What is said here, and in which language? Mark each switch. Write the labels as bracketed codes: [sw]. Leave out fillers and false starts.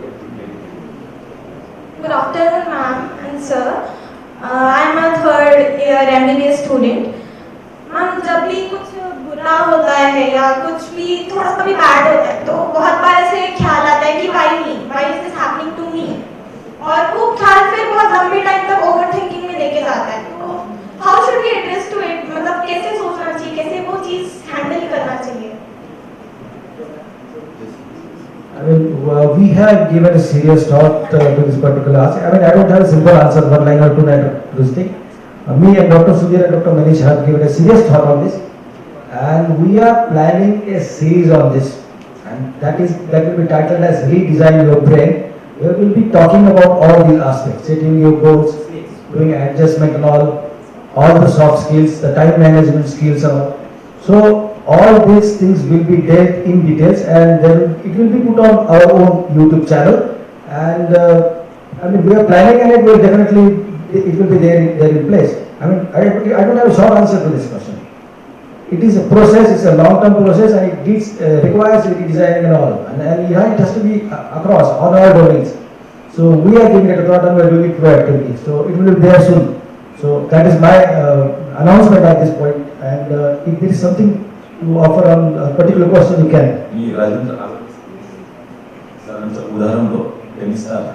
[en] Good afternoon, ma'am and sir. I am a third year MBBS student. [hi] Ma'am जब भी कुछ बुरा होता है या कुछ भी थोड़ा सा भी बैड होता है तो बहुत बार ऐसे ख्याल आता है कि [en] why is this happening to me, [hi] और वो ख्याल फिर बहुत लंबे टाइम तक ओवर थिंकिंग में लेके जाता है. तो [en] how should we address to it, [hi] मतलब कैसे सोचना चाहिए, कैसे वो चीज हैंडल करना चाहिए? [en] I mean, we have given a serious thought to this particular answer. I mean, I don't have a simple answer, one line or two line to this thing. Me and Dr. Sudhir and Dr. Manish have given a serious thought on this, and we are planning a series on this, and that will be titled as Redesign Your Brain, where we will be talking about all these aspects, setting your goals, doing adjustment and all the soft skills, the time management skills and all. So all these things will be dealt in details, and then it will be put on our own YouTube channel. And I mean, we are planning, and it will definitely be there in place. I mean, I don't have a short answer to this question. It is a process, it's a long-term process, and it requires redesigning and all. And it has to be across on all domains. So we are giving it a thought, and we are doing it proactively. So it will be there soon. So that is my announcement at this point. And if there is something to offer on a particular question, you can. [mr] मी राजेंद्र सरांचं उदाहरण दो tennis